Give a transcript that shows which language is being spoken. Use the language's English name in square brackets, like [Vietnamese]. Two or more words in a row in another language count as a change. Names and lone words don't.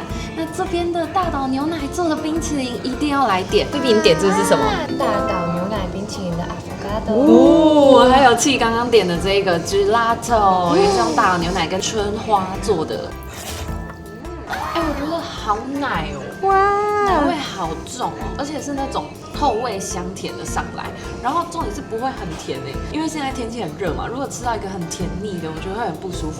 [Chinese] 那這邊的大島牛奶做的冰淇淋一定要來點。這邊點這是什麼？大島牛奶冰淇淋的 avocado。哦，還有氣剛剛點的這個 gelato，也是用大島牛奶跟春花做的。哎，我覺得好奶哦，哇，奶味好重哦，而且是那種透味香甜的上來，然後重點是不會很甜誒，因為現在天氣很熱嘛，如果吃到一個很甜膩的，我覺得會很不舒服。